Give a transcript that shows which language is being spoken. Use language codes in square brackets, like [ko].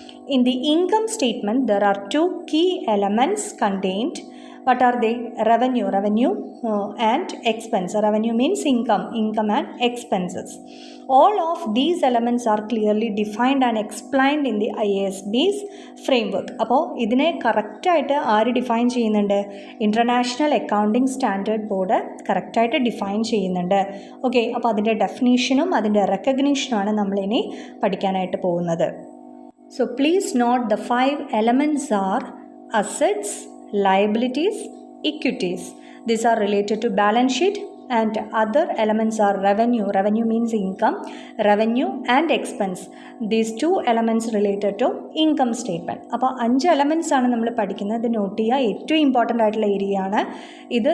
[en] In the income statement, there are 2 key elements contained. What are they? Revenue and expense. Revenue means income and expenses. All of these elements are clearly defined and explained in the IASB's framework. [ml] അപ്പോൾ ഇതിനെ കറക്റ്റായിട്ട് ആര് define ചെയ്യുന്നുണ്ട്? International accounting standard board കറക്റ്റായിട്ട് define ചെയ്യുന്നുണ്ട്. Okay, അപ്പോൾ അതിൻ്റെ ഡെഫിനീഷനും അതിൻ്റെ റെക്കഗ്നീഷനുമാണ് നമ്മളിനി പഠിക്കാനായിട്ട് പോകുന്നത്. [en] So please note the 5 elements are assets, liabilities, equities. These are related to balance sheet, and other elements are revenue means income, revenue and expense. These 2 elements related to income statement. [ml] അപ്പോൾ 5 elements ആണ് നമ്മൾ പഠിക്കുന്നത്. ഇത് not ചെയ്യുക. ഏറ്റവും important ആയിട്ടുള്ള area ആണ് ഇത്.